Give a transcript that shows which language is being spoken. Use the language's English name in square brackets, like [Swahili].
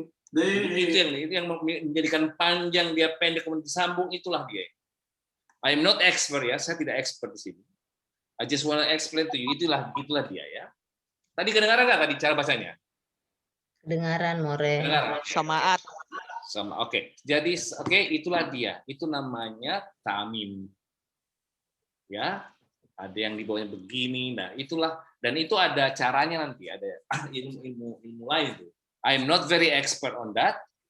[Indonesian] Itu yang menjadikan panjang dia pendek kemudian disambung, itulah dia. [English] I'm not expert [Indonesian] ya, saya tidak expert di sini. [English] I just want to explain to you, [Indonesian] itulah dia ya. Tadi kedengaran nggak tadi cara bacanya? Kedengaran, More. Samaat. Sama, oke. Jadi, itulah dia. Itu namanya tamim. Ya, ada yang di bawahnya begini. Nah, itulah, dan itu ada caranya nanti. Ada ilmu lain itu. [English] I'm not very expert on that.